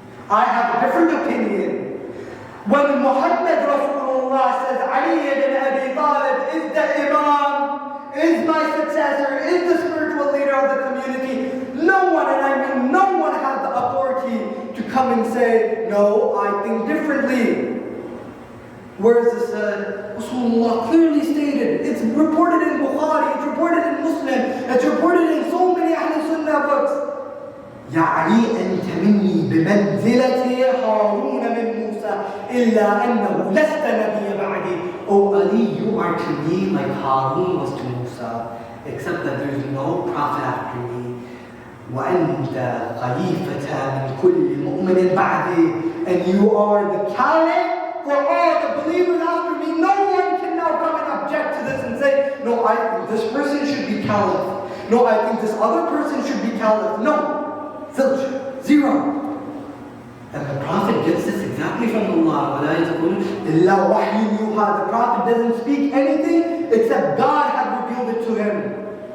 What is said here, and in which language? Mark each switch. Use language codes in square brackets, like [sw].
[en] I have a different opinion. When Muhammad Rasulullah says, Ali ibn Abi Talib is the Imam, is my successor, is the spiritual leader of the community, no one, and I mean no one, has the authority to come and say, no, I think differently. Where is this said? Rasulullah clearly stated, it's reported in Bukhari, it's reported in Muslim, it's reported in so many Ahl Sunnah books. [ar] يا علي أنت مني بمنزلة هارون من موسى إلا أنه لست نبي بعدي. [en] Oh Ali, you are to me like Harun was to Musa, except that there is no prophet after me. [ar] وأنت خليفة من كل مؤمن بعدي. [en] And you are the caliph for all the believers after me. No one can now come and object to this and say, no, I think this person should be caliph. No, I think this other person should be caliph. No. Zilch, zero. And the Prophet gets this exactly from Allah. The Prophet doesn't speak anything except God had revealed it to him.